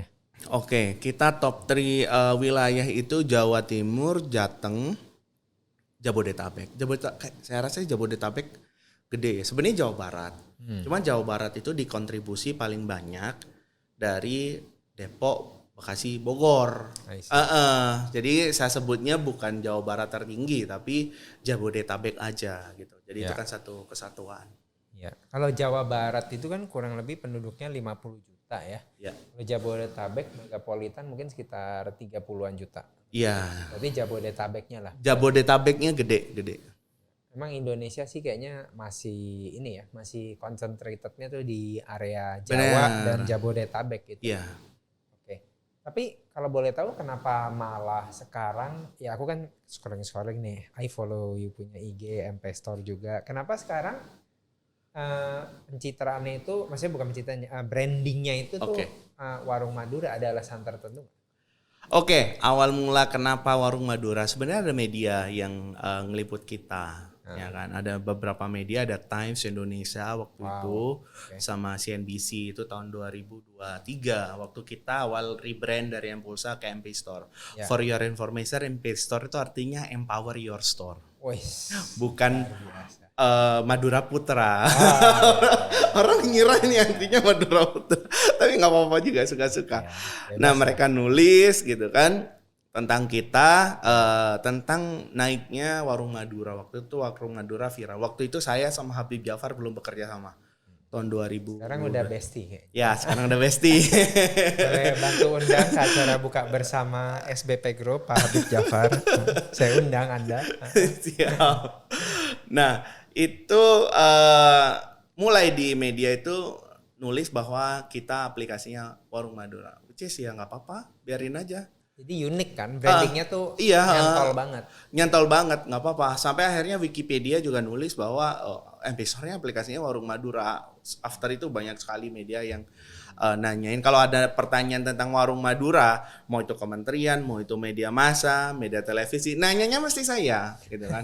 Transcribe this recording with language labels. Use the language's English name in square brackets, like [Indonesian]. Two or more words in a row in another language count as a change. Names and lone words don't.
[Indonesian] Oke, kita top 3 wilayah itu Jawa Timur, Jateng, Jabodetabek. Saya rasa Jabodetabek gede ya. Sebenarnya Jawa Barat. Cuman Jawa Barat itu dikontribusi paling banyak dari Depok, Bekasi, Bogor. [English] I see. [Indonesian] Jadi saya sebutnya bukan Jawa Barat tertinggi, tapi Jabodetabek aja gitu. Jadi itu Ya. kan satu kesatuan. Ya. Kalau Jawa Barat itu kan kurang lebih penduduknya 50 juta ya. Ya. Kalau Jabodetabek megapolitan mungkin sekitar 30-an juta. Iya. Berarti Jabodetabeknya lah. Jabodetabeknya gede. Memang Indonesia sih kayaknya masih ini ya, masih concentratednya tuh di area Jawa dan Jabodetabek gitu. Iya. Oke. Tapi kalau boleh tahu kenapa malah sekarang, ya aku kan scrolling nih, [English] I follow you [Indonesian] punya IG, MP Store juga. Kenapa sekarang pencitraannya itu, maksudnya bukan pencitraannya, brandingnya itu tuh Warung Madura, ada alasan tertentu? Oke, awal mula kenapa Warung Madura, sebenarnya ada media yang ngeliput kita. Ya kan, ada beberapa media, ada Times Indonesia waktu itu sama CNBC itu tahun 2023 waktu kita awal rebrand dari M-Pulsa ke MP Store. [English] For your information, MP Store [Indonesian] itu artinya [English] empower your store. [Indonesian] Bukan Madura Putra. Orang ngira ini artinya Madura Putra, tapi nggak apa-apa juga, suka-suka. Nah mereka nulis gitu kan tentang kita, tentang naiknya Warung Madura. Waktu itu Warung Madura viral. Waktu itu saya sama Habib Jafar belum bekerja sama. Tahun 2000. Sekarang udah bestie. Ya, sekarang udah bestie. Boleh bantu undang ke acara buka bersama SBP Group, Pak Habib Jafar. Saya undang Anda. Siap. Nah, itu mulai di media itu nulis bahwa kita aplikasinya Warung Madura. [English] Which is [Indonesian] ya nggak apa-apa, biarin aja. Jadi unik kan, brandingnya tuh nyantol banget. Nyantol banget, nggak apa-apa. Sampai akhirnya Wikipedia juga nulis bahwa MP Store-nya aplikasinya Warung Madura. After itu banyak sekali media yang nanyain. Kalau ada pertanyaan tentang Warung Madura, mau itu kementerian, mau itu media massa, media televisi, nanyanya mesti saya, gitu kan.